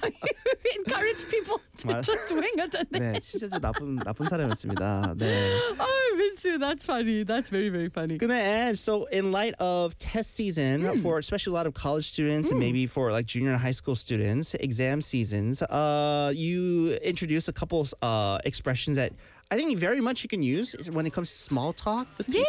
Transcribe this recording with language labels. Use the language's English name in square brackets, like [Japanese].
[English] So you encourage people to just wing it. And then. [Korean] 네, 진짜 나쁜 사람이었습니다. 네. [English] Minsu, that's funny. That's very, very funny. 근데, and so in light of test season, for especially a lot of college students, and maybe for like junior and high school students, exam seasons, you introduce a couple expressions that I think very much you can use when it comes to small talk with people.